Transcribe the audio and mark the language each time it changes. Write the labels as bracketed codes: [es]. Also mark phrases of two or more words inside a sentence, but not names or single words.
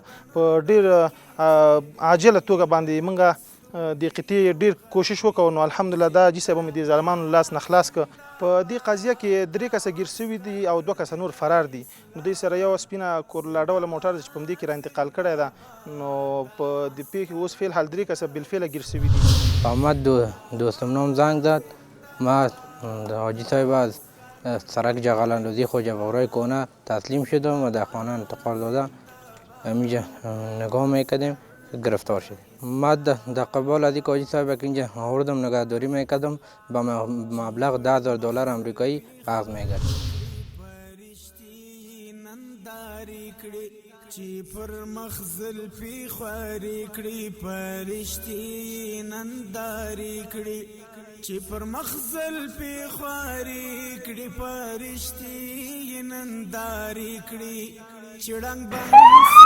[ps] په ډېر عاجله توګه باندې موږ د قطعې ډېر کوشش وکړو، نو الحمدلله دا حاجي صاحب هم د ظالمانو لاس نه خلاص کړ. په دې قضیه کې 3 کسه ګیر سوي دي او 2 کسه نور فرار دي. نو دوی سره یو سپینه کورلا ډوله موټر چې په همدې کې را انتقال کړی ده، نو په د پیښې اوس فعل حال 3 کسه بالفعله ګیر سوي دي. [fa] احمد دوستم نام زنگ زد، ما حاجی صاحب از سرک جغلاندازی خواجه بغرای کونه تسلیم شدم و در خانه انتقال دادم. همینجا نگاه میکردیم گرفتار شد. ما در قبال از حاجی صاحب که اینجا آوردم نگهداری میکردم با مبلغ $10,000 آمریکایی قرض میگرد. [ps] چې پر مخزل پی خواري کړي پرشتي ننداري کړي، چې پر مخزل پی خواري کړي پرشتي ننداري کړي، چړنګ باندې